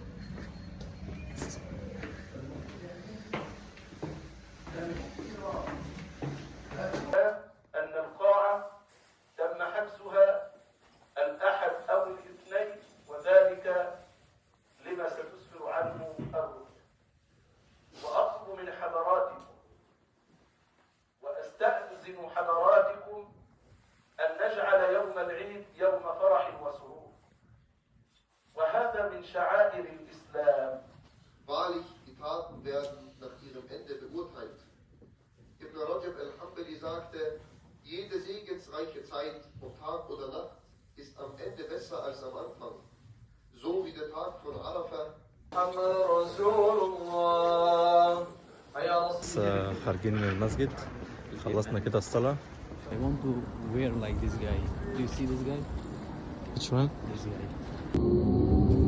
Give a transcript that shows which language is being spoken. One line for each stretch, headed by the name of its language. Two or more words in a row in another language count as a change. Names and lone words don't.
Arabic: أن القاعة تم حجزها الأحد أو الاثنين، وذلك لما ستسفر عنه الرؤيا. وأطلب من حضراتكم وأستأذن حضراتكم أن نجعل يوم العيد يوم فرح وسرور، وهذا من شعائر الإسلام.
German: Wahrlich, die Taten werden nach ihrem Ende beurteilt. Ibn Rajab al-Hanbali sagte, jede segensreiche Zeit, ob Tag oder Nacht, ist am Ende besser als am Anfang. So wie der Tag von Arafah.
Arabic: بس خارجين من المسجد، خلصنا كده الصلاة.
English: I want to wear like this guy. Do you see this guy? Which one? This guy.